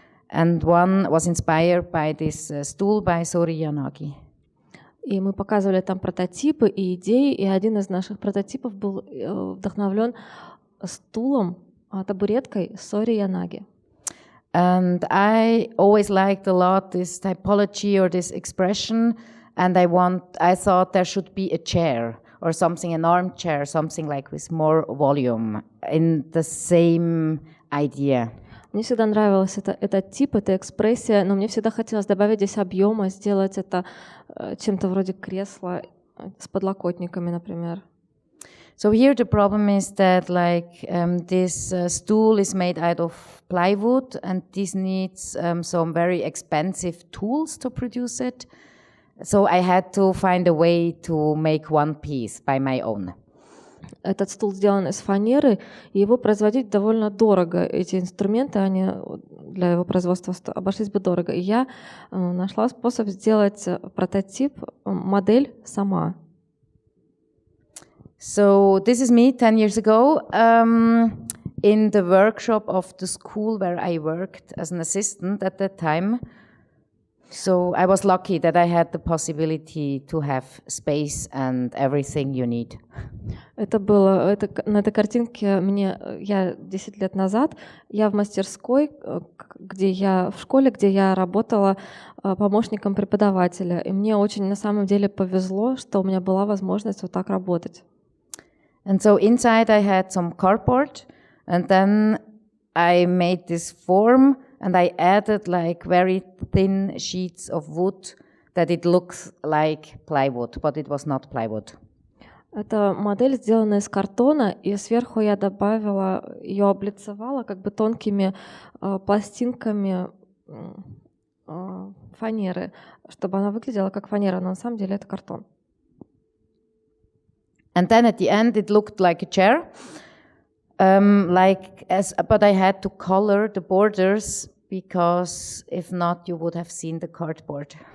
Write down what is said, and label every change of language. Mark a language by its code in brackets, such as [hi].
[en] And one was inspired by this stool by Sori Yanagi. [ru] И мы показывали там прототипы и идеи, и один из наших прототипов был вдохновлен стулом, табуреткой Сори Янаги. [en] And I always liked a lot this typology or this expression. And I thought there should be a chair or something, an armchair, something like with more volume in the same idea. [ru] Мне всегда нравилась этот тип, эта экспрессия, но мне всегда хотелось добавить здесь объема, сделать это чем-то вроде кресла с подлокотниками, например. [en] So here the problem is that this stool is made out of plywood and this needs some very expensive tools to produce it. So I had to find a way to make one piece by my own. [ru] Этот стул сделан из фанеры, и его производить довольно дорого. Эти инструменты, они для его производства обошлись бы дорого. И я нашла способ сделать прототип, модель сама. [en] So this is me 10 years ago in the workshop of the school where I worked as an assistant at that time. So I was lucky that I had the possibility to have space and everything you need. [ru] На этой картинке я 10 лет назад, я в мастерской, в школе, где я работала помощником преподавателя. И мне очень на самом деле повезло, что у меня была возможность вот так работать. [en] And so inside I had some cardboard, and then I made this form, and I added like very thin sheets of wood that it looks like plywood, but it was not plywood. [ru] Это модель, сделанная из картона, и сверху я добавила, ее облицевала как бы тонкими пластинками фанеры, чтобы она выглядела как фанера, но на самом деле это картон. [en] And then at the end it looked like a chair, but I had to color the borders because if not you would have seen the cardboard.